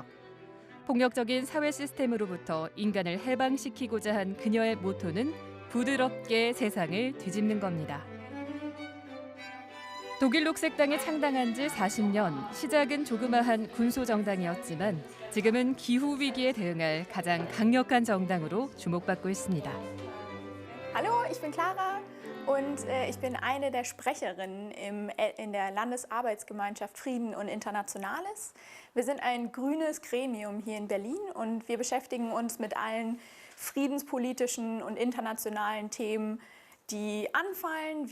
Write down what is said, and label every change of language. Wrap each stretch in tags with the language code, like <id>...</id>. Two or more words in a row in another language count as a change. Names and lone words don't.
<ko>폭력적인 사회 시스템으로부터 인간을 해방시키고자 한 그녀의 모토는 부드럽게 세상을 뒤집는 겁니다. 독일 녹색당이 창당한 지 40년, 시작은 조그마한 군소정당이었지만 지금은 기후위기에 대응할 가장 강력한 정당으로 주목받고 있습니다.</ko> <de>Hallo, ich bin Clara und ich bin eine der Sprecherinnen in der Landesarbeitsgemeinschaft Frieden und Internationales. Wir sind ein grünes Gremium hier in Berlin und wir beschäftigen uns mit allen friedenspolitischen und internationalen Themen, die anfallen.</de>